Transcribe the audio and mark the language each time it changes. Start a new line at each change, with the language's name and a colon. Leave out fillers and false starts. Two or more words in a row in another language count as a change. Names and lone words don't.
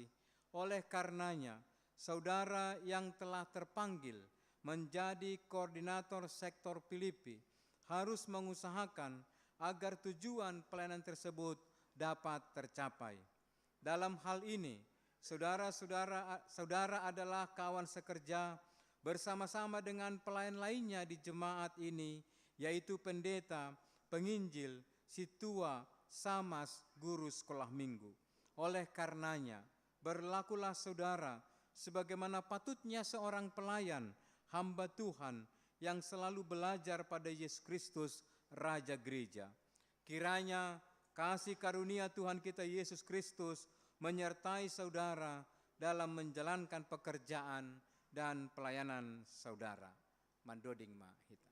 Indonesian: Oleh karenanya, saudara yang telah terpanggil menjadi koordinator sektor Filipi harus mengusahakan agar tujuan pelayanan tersebut dapat tercapai. Dalam hal ini, saudara adalah kawan sekerja bersama-sama dengan pelayan lainnya di jemaat ini, yaitu pendeta, penginjil, situa, samas, guru sekolah minggu. Oleh karenanya, berlakulah saudara sebagaimana patutnya seorang pelayan, hamba Tuhan yang selalu belajar pada Yesus Kristus, Raja Gereja. Kiranya kasih karunia Tuhan kita Yesus Kristus menyertai saudara dalam menjalankan pekerjaan dan pelayanan saudara.
Batak Simalungun: Mandoding ma hita.